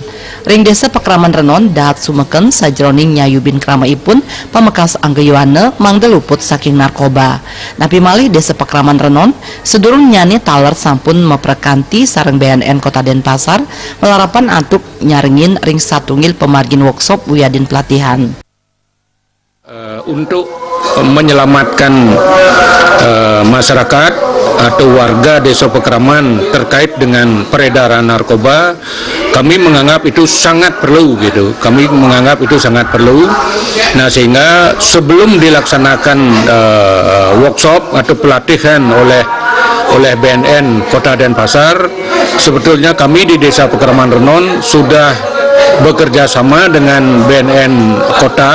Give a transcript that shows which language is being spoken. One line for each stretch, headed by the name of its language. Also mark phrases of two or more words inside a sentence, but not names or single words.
Balinese: Ring desa Pekraman Renon dahat sumeken sajroning nyayubin kramaipun pamekas anggeyuana mangda luput saking narkoba. Napi malih desa Pekraman Renon sedurung nyani taler sampun meprekanti sareng BNN Kota Denpasar melarapan antuk nyarengin ring satungil pemargin workshop uyadin pelatihan.
Indonesian: Untuk menyelamatkan masyarakat atau warga desa Pekraman terkait dengan peredaran narkoba, kami menganggap itu sangat perlu gitu. Kami menganggap itu sangat perlu. Nah, sehingga sebelum dilaksanakan workshop atau pelatihan oleh BNN Kota Denpasar, sebetulnya kami di desa Pekraman Renon sudah bekerja sama dengan BNN Kota.